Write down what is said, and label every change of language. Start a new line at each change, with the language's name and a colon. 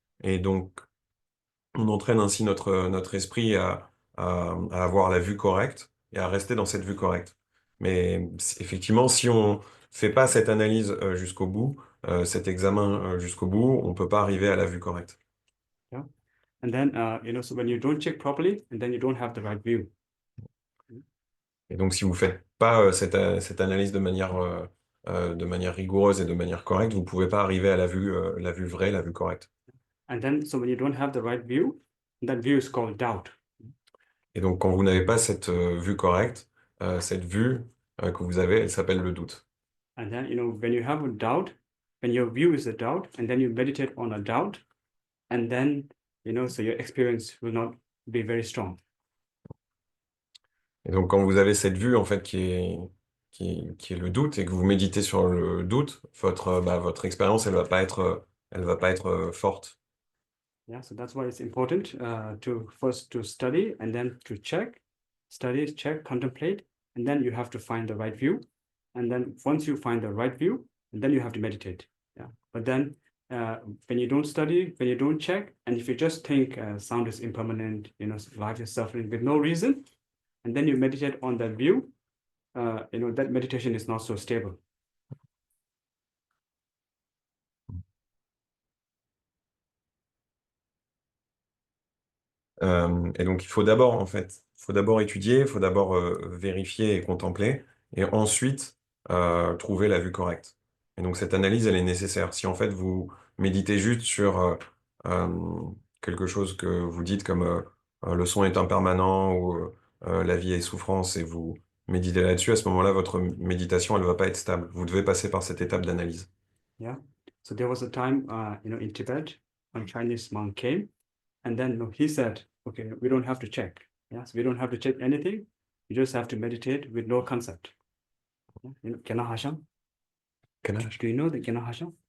French: Et donc, on entraîne ainsi notre esprit à avoir la vue correcte et à rester dans cette vue correcte. Mais effectivement, si on fait pas cette analyse jusqu'au bout, cet examen jusqu'au bout, on peut pas arriver à la vue correcte.
English: Yeah, and then so when you don't check properly, and then you don't have the right view.
French: Et donc, si vous faites pas cette analyse de manière rigoureuse et de manière correcte, vous pouvez pas arriver à la vue vraie, la vue correcte.
English: And then, so when you don't have the right view, that view is called doubt.
French: Et donc, quand vous n'avez pas cette vue correcte, cette vue que vous avez, elle s'appelle le doute.
English: And then, when you have a doubt, when your view is a doubt, and then you meditate on a doubt, and then, so your experience will not be very strong.
French: Et donc, quand vous avez cette vue, en fait, qui est le doute, et que vous méditez sur le doute, votre expérience, elle va pas être forte.
English: Yeah, so that's why it's important to first to study and then to check, study, check, contemplate, and then you have to find the right view. And then once you find the right view, and then you have to meditate. Yeah, but then when you don't study, when you don't check, and if you just think sound is impermanent, life is suffering with no reason, and then you meditate on that view, that meditation is not so stable.
French: Et donc, il faut d'abord, en fait, il faut d'abord étudier, il faut d'abord vérifier et contempler, et ensuite trouver la vue correcte. Et donc, cette analyse, elle est nécessaire. Si en fait, vous méditez juste sur euh, quelque chose que vous dites comme le son est impermanent ou la vie est souffrance, et vous méditez là-dessus, à ce moment-là, votre méditation, elle ne va pas être stable. Vous devez passer par cette étape d'analyse.
English: Yeah. So there was a time, in Tibet, a Chinese monk came, and then he said, "Okay, we don't have to check. Yes, we don't have to check anything. You just have to meditate with no concept." Gena Hashang. Do you know the Gena Hashang?